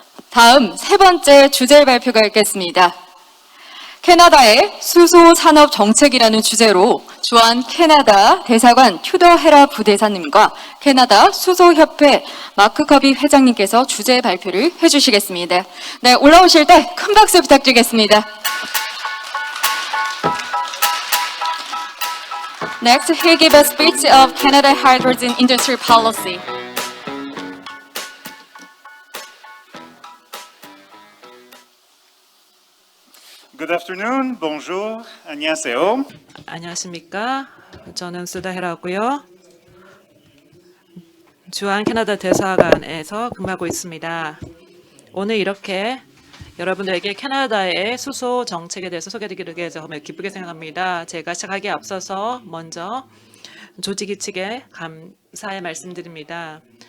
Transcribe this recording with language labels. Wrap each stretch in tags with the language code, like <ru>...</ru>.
<ko>다음 세 번째 주제 발표가 있겠습니다. 캐나다의 수소 산업 정책이라는 주제로 주한 캐나다 대사관 튜더 헤라 부대사님과 캐나다 수소협회 마크 커비 회장님께서 주제 발표를 해주시겠습니다. 네, 올라오실 때 큰 박수 부탁드리겠습니다.</ko> <en>Next, he'll give a speech of Canada hydrogen industry policy. Good afternoon,</en> <fr>bonjour,</fr> <ko>안녕하세요. 안녕하십니까? 저는 수다헤라고요. 주한 캐나다 대사관에서 근무하고 있습니다. 오늘 이렇게 여러분들에게 캐나다의 수소 정책에 대해서 소개드리게 돼서 정말 기쁘게 생각합니다. 제가 시작하기에 앞서서 먼저 조직위 측에 감사의 말씀드립니다.</ko>